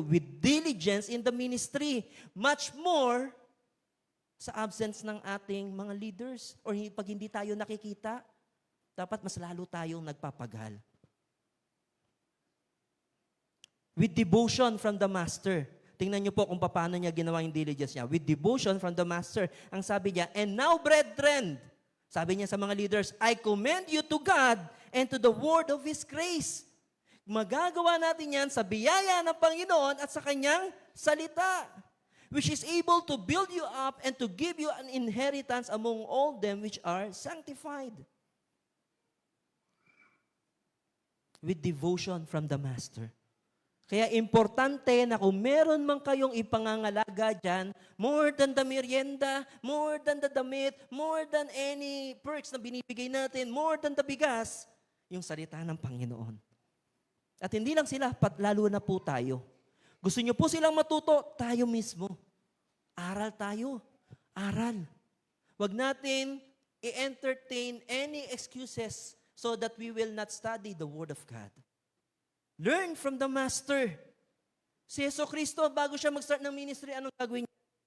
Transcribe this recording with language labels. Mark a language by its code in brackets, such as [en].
[en] With diligence in the ministry. [tl] Much more sa absence ng ating mga leaders or pag hindi tayo nakikita, dapat mas lalo tayong nagpapagal. [en] With devotion from the Master. [tl] Tingnan niyo po kung paano niya ginawa yung diligence niya. [en] With devotion from the Master. [tl] Ang sabi niya, [en] and now brethren, [tl] sabi niya sa mga leaders, [en] I commend you to God and to the word of His grace. [tl] Magagawa natin yan sa biyaya ng Panginoon at sa Kanyang salita. [en] which is able to build you up and to give you an inheritance among all them which are sanctified. With devotion from the Master. [tl] Kaya importante na kung meron man kayong ipangangalaga dyan, [en] more than the merienda, more than the damit, more than any perks [tl] na binibigay natin, more than the bigas, yung salita ng Panginoon. At hindi lang sila, lalo na po tayo. Gusto nyo po silang matuto, tayo mismo. Aral tayo. Aral. Huwag natin i-entertain [en] any excuses so that we will not study the Word of God. Learn from the Master. [tl] Si Jesucristo, bago siya mag-start ng ministry, anong gagawin niya?